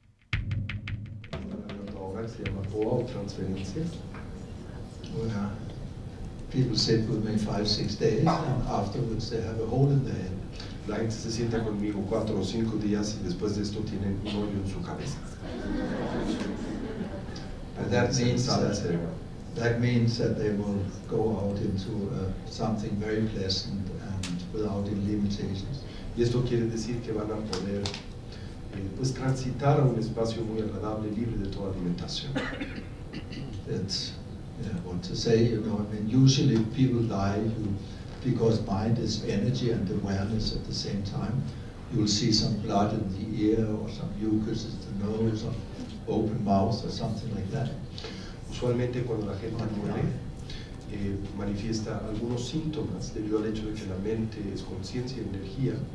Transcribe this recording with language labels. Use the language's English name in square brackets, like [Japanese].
[Spanish] que se llama OA o transferencias. [English] Where people sit with me 5-6 days, and afterwards they have a hole in their head. [Spanish] La gente se sienta conmigo 4 o 5 días y después de esto tienen un hoyo en su cabeza. [English] And that means that they will go out into something very pleasant and without any limitations. [Spanish] Y esto quiere decir que van a poder pues transitar a un espacio muy agradable, libre de toda limitación. [English] That's what to say, you know. I mean, usually people die because mind is energy and awareness at the same time. You'll see some blood in the ear or some mucus in the nose or open mouth or something like that. [Spanish] Usualmente cuando la gente muere manifiesta algunos síntomas debido al hecho de que la mente es conciencia y energía.